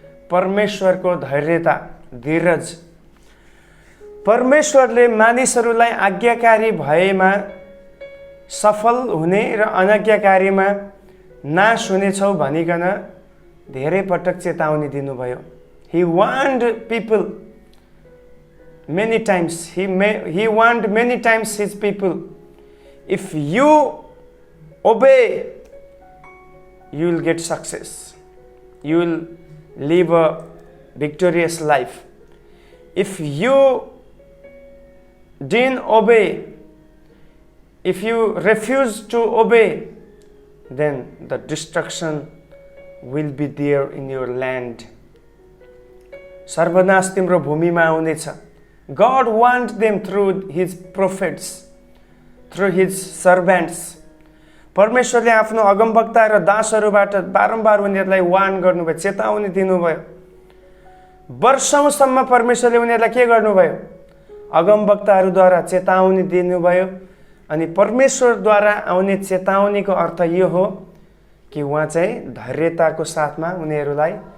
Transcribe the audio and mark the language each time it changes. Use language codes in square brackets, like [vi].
[ne] परमेश्वरको धैर्यता, धीरज। परमेश्वरले मानिसहरूलाई आज्ञाकारी भएमा सफल हुने र अनाज्ञाकारीमा नाश हुनेछौ भनिकन धेरै पटक चेतावनी दिनुभयो। [en] He warned people many times. He warned many times his people. If you obey, you will get success. You will live a victorious life. If you didn't obey, if you refuse to obey, then the destruction will be there in your land. [ne] सर्वनाश तिम्रो भूमिमा आउनेछ। [en] God warned them through his prophets, through his servants. [ne] परमेश्वरले आफ्नो अगमवक्ता र दासहरूबाट बारम्बार उनीहरूलाई warn गर्नुभयो, चेतावनी दिनुभयो। वर्षौंसम्म परमेश्वरले उनीहरूलाई के गर्नुभयो? अगमवक्ताहरूद्वारा चेतावनी दिनुभयो। अनि परमेश्वरद्वारा आउने चेतावनीको अर्थ यो हो कि उहाँ चाहिँ धैर्यताको साथमा उनीहरूलाई